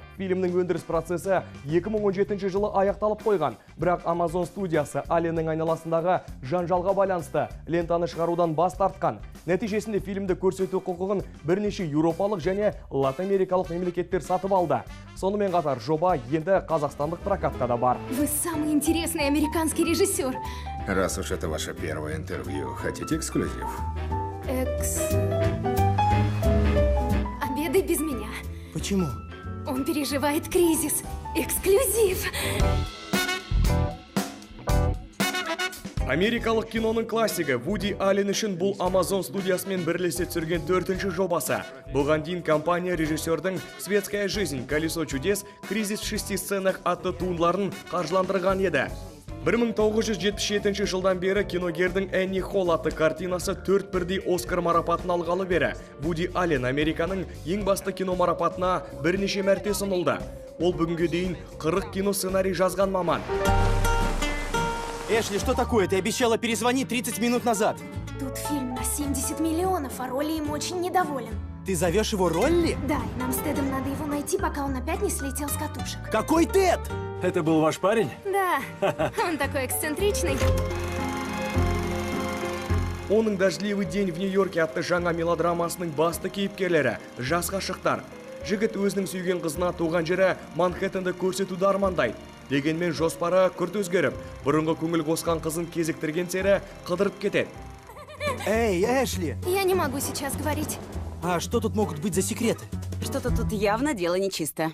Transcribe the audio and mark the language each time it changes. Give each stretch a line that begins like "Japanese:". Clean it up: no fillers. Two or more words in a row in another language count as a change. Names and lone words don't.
Kazakh: Фильмнің өндіріс процесі 2017 жылы аяқталып қойған. Бірақ Amazon студиясы Алленнің айналасындағы жанжалға байланысты лентаны шығарудан бас тартқан. Нәтижесінде фильмді көрсету құқығын бірнеше еуропалық және латынамерикалық мемлекеттер сатып алды. Сонымен қатар жоба енді қазақстандық прокатта да бар.
Russian: Вы самый интересный американский режиссер. Раз уж это ваше первое интервью, хотите эксклюзив? Обедай без меня. Почему? Он переживает кризис. Эксклюзив.
Kazakh: Америкалық киноның классигі Вуди Аллен үшін бұл Amazon студиясымен бірлесе түсірген 4-ші жобасы. Бұған дейін компания режиссердің «Светская жизнь. Колесо чудес. Кризис в 6 сценах» атты туындыларын қаржыландырған еді. 1977 жылдан бері киногердің Энни Холл атты картинасы 4 бірдей Оскар марапатын алғалы бері. Вуди Аллен Американың ең басты кино марапатына бірнеше мәрте ұсынылды. Ол бүгінге дейін 40 кино сценарий жазған маман.
Russian: Эшли, что такое? Ты обещала перезвонить 30 минут назад. Тут фильм на 70 миллионов, а Ролли им очень недоволен. Ты зовешь его Ролли? Да, и нам с Тедом надо его найти, пока он опять не слетел с катушек. Какой Тед? Это был ваш парень? Да, он такой эксцентричный.
Kazakh: Оның «Дождливый день в Нью-Йорке» атты жаңа мелодрамасының басты кейіпкерлері жас ғашықтар. Жігіт өзінің сүйген қызына туған жері Манхэттенді көрсетуді армандайды. Дегенмен жоспары күрт өзгеріп, бұрынғы көңіл қосқан қызын кезіктірген сері қыдырып кетеді.
Russian: Эй, Эшли! Я не могу сейчас говорить. А что тут могут быть за секреты? Что-то тут явно дело нечисто.